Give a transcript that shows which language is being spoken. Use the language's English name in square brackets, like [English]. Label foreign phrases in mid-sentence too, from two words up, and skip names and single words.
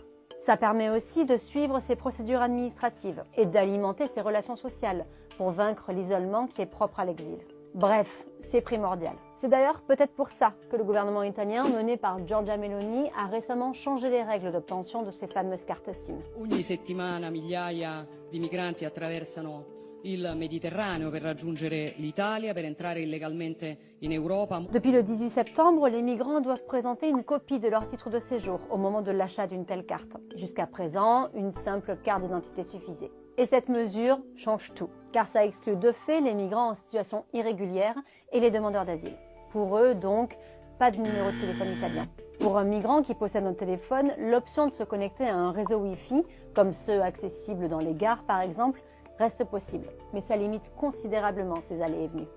[French] Ça permet aussi de suivre ses procédures administratives et d'alimenter ses relations sociales pour vaincre l'isolement qui est propre à l'exil. Bref, c'est primordial. C'est d'ailleurs peut-être pour ça que le gouvernement italien, mené par Giorgia Meloni, a récemment changé les règles d'obtention de ces fameuses cartes SIM. [Italian] Ogni settimana migliaia di migranti attraversano il Mediterraneo per raggiungere l'Italia, per entrare illegalmente in Europa. [French] Depuis le 18 septembre, les migrants doivent présenter une copie de leur titre de séjour au moment de l'achat d'une telle carte. Jusqu'à présent, une simple carte d'identité suffisait. Et cette mesure change tout, car ça exclut de fait les migrants en situation irrégulière et les demandeurs d'asile. Pour eux, donc, pas de numéro de téléphone italien. Pour un migrant qui possède un téléphone, l'option de se connecter à un réseau Wi-Fi, comme ceux accessibles dans les gares par exemple, reste possible, mais ça limite considérablement ces allées et venues.